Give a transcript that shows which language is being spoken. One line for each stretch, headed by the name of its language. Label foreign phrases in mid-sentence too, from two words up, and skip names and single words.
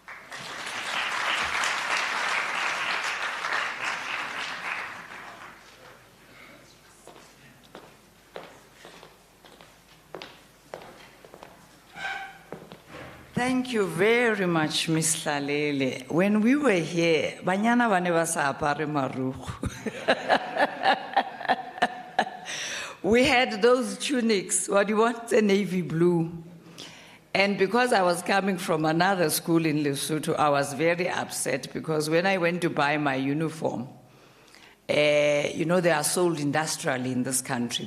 English: Thank you very much, Miss Hlalele. When we were here,
Tswana: banyana ba ne ba sa apare marukhu.
English: We had those tunics, what do you want? The navy blue. And because I was coming from another school in Lesotho, I was very upset because when I went to buy my uniform, you know, they are sold industrially in this country.